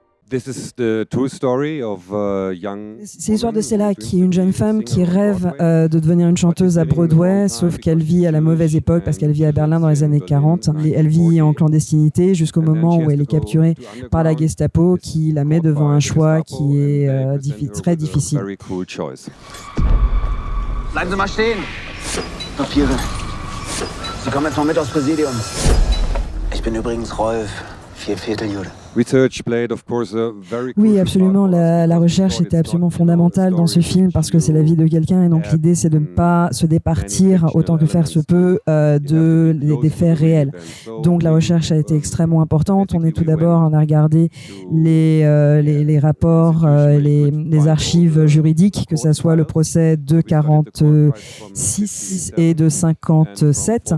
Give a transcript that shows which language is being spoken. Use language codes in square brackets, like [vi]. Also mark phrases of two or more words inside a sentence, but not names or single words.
[fr] C'est l'histoire de Stella, qui est une jeune femme qui rêve de devenir une chanteuse à Broadway, sauf qu'elle vit à la mauvaise époque parce qu'elle vit à Berlin dans les années 40. Et elle vit en clandestinité jusqu'au moment où elle est capturée par la Gestapo, qui la met devant un choix qui est très difficile. [de] Bleiben Sie mal stehen. Papiere. Sie kommen jetzt mal mit aufs Präsidium. Ich bin übrigens Rolf, 4/4 Jude. [fr] Oui, absolument. La recherche était absolument fondamentale dans ce film parce que c'est la vie de quelqu'un et donc l'idée c'est de ne pas se départir autant que faire se peut des faits réels. Donc la recherche a été extrêmement importante. On a regardé les rapports, les archives juridiques, que ce soit le procès de 46 et de 57.